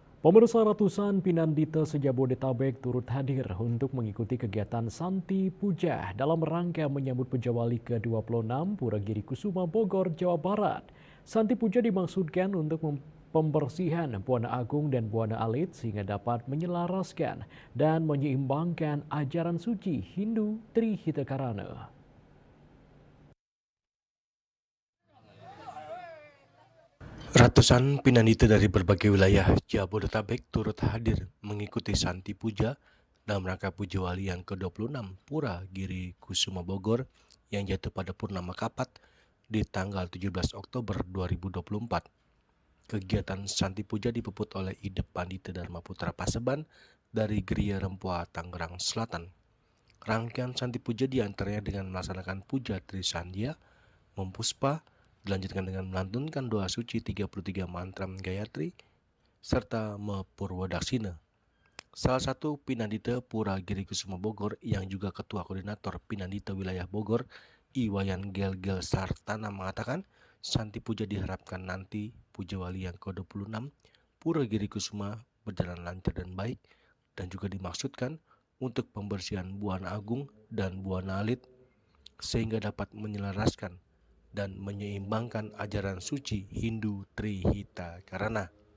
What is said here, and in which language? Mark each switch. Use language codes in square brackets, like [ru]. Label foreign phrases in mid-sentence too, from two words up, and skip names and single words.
[id] Pemirsa, ratusan Pinandita se-Jabodetabek turut hadir untuk mengikuti kegiatan Santi Puja dalam rangka menyambut Puja Wali ke-26 Pura Giri Kusuma Bogor, Jawa Barat. Santi Puja dimaksudkan untuk pembersihan Buana Agung dan Buana Alit sehingga dapat menyelaraskan dan menyeimbangkan ajaran suci Hindu Trihita Karana. Ratusan Pinandita dari berbagai wilayah Jabodetabek turut hadir mengikuti Santi Puja dalam rangka Puja Wali yang ke-26 Pura Giri Kusuma Bogor yang jatuh pada Purnama Kapat di tanggal 17 Oktober 2024. Kegiatan Santi Puja dipuput oleh Ide Pandita Dharma Putra Paseban dari Geria Rempua, Tangerang Selatan. Rangkaian Santi Puja diantaranya dengan melaksanakan Puja Trisandya, Mempuspa, dilanjutkan dengan melantunkan doa suci 33 mantra Gayatri, serta Mepurwadaksina. Salah satu Pinandita Pura Giri Kusuma Bogor yang juga Ketua Koordinator Pinandita Wilayah Bogor, Iwayan Gel-Gel Sartana mengatakan, Santi Puja diharapkan nanti Puja Wali yang ke-26 Pura Giri Kusuma berjalan lancar dan baik, dan juga dimaksudkan untuk pembersihan Buana Agung dan Buana Alit sehingga dapat menyelaraskan dan menyeimbangkan ajaran suci Hindu Trihita Karana.